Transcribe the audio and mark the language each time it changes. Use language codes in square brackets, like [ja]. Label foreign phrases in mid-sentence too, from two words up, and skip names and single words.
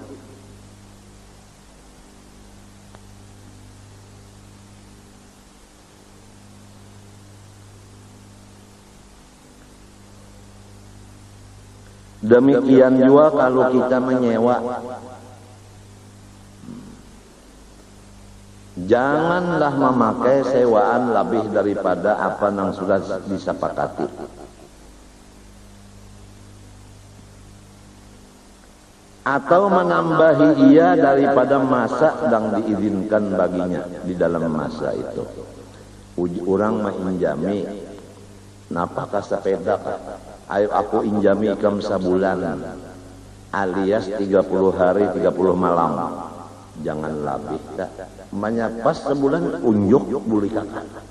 [id] Demikian juga kalau kita menyewa, janganlah memakai sewaan lebih daripada apa yang sudah disepakati. Atau menambahi ia daripada masa yang diizinkan baginya di dalam masa itu. [bjn] Orang menginjami, napakah sepeda? Ayo aku injami ikam sebulan, alias 30 hari 30 malam. Jangan lebih dah. Pas sebulan unjuk boleh kakak.